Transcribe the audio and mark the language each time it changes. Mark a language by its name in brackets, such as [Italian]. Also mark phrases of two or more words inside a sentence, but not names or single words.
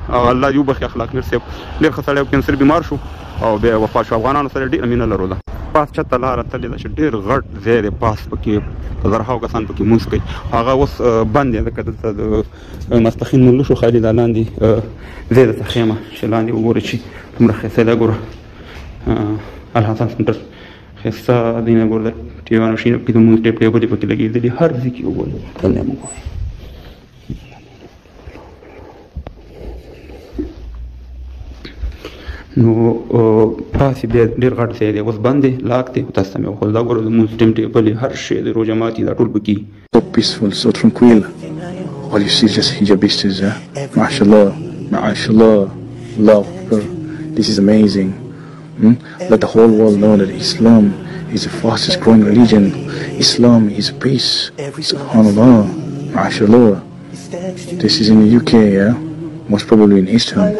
[Pashto] الله دې وبخښي اخلاق میر صاحب ډېر ښه سړی کینسر بیمار شو او بیا وفات شو افغانانو سره ډېره مینه لرو ده پاس چته لاره تللې ده چې ډېر غټ ځای دی پاس پکې په زرهاو کسان پکې مونځ کوي هغه اوس بند دی ځکه دلته د ماسپښین مونځ شو خالي دا لاندې ځای درته ښیمه چې لاندې وګورئ چې دومره ښایسته دی ګوره الحسن سنټر ښایسته دی نه ګوره د ټیوانو شینه پکې د مونځ ټیپ ټیبلې پکې لګېدلي هر ځای کې وګورئ دلته هم وګورئ نو پاسې بیا ډېر غټ ځای دی اوس بند دی لاک دی تاسو ته مې وښودل دا ګوره د مونځ ټیم ټیبلې هر شی دی روژه ماتي دا ټول پکې [English] So peaceful, so tranquil. All you see is just hijabistas, [Arabic] ما شاء الله، ما شاء الله، الله أكبر. [English] This is amazing. Let the whole world know that Islam is the fastest growing religion. Islam is peace. [Arabic] سبحان الله، ما شاء الله. [English] This is in the UK, most probably in Eastern.